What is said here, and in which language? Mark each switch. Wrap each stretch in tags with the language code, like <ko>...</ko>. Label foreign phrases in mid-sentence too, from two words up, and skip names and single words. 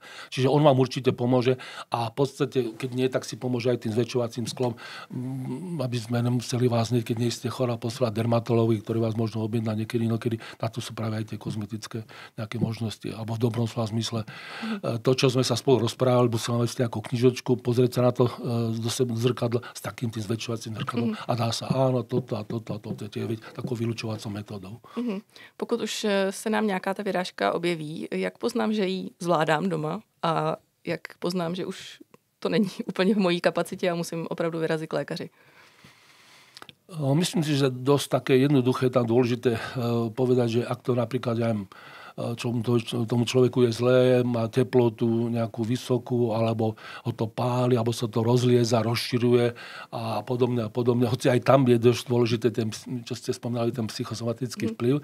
<sk>Čiže on vám určite pomôže a v podstate, keď nie, tak si pomôže aj tým zväčšovacím sklom, aby sme nemuseli vás, keď nie ste chorá, poslať dermatológovi, ktorý vás možno objedná niekedy. Na to sú práve aj tie kozmetické nejaké nejaké možnosti, alebo v dobrom slova zmysle. To, čo sme sa spolu rozprávali, musím mať nejakú knižočku, pozrieť sa na to do seba zrkadla s takým tým zväčšovacím zrkadlom a dá sa áno, toto a toto a toto, takou vylučovacou metodou.</sk> <cs>Pokud už se nám nějaká ta vyrážka objeví, jak poznám, že ji zvládám doma a jak poznám, že už to není úplně v mojí kapacitě a musím opravdu vyrazit k lékaři?</cs> <sk>Myslím si, že dosť také jednoduché tam dôležité povedať, že ak to napríklad, ja neviem, tomu človeku je zlé, má teplotu nejakú vysokú, alebo ho to páli, alebo sa to rozlieza, rozširuje a podobne a podobne. Hoci aj tam je dosť dôležité, ten, čo ste spomínali, ten psychosomatický vplyv.</sk>